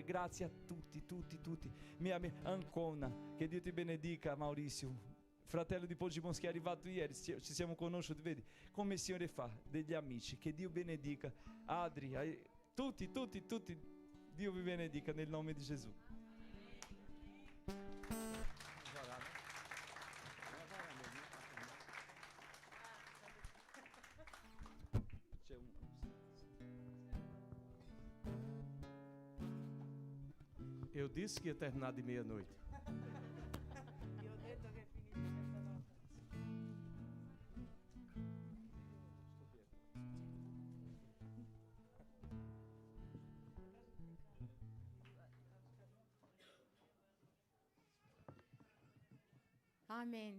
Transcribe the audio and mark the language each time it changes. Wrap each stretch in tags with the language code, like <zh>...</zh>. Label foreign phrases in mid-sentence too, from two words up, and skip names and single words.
<it>Grazie a tutti. Mia Ancona, che Dio ti benedica. Maurizio, fratello di Poggibons, che è arrivato ieri, ci siamo conosciuti, vedi come il Signore fa, degli amici. Che Dio benedica. Adri, tutti, Dio vi benedica nel nome di Gesù.</it> <pt>Eu disse que ia terminar de meia-noite.</pt> <it>Io ho detto che finisce questa volta. Amen.</it>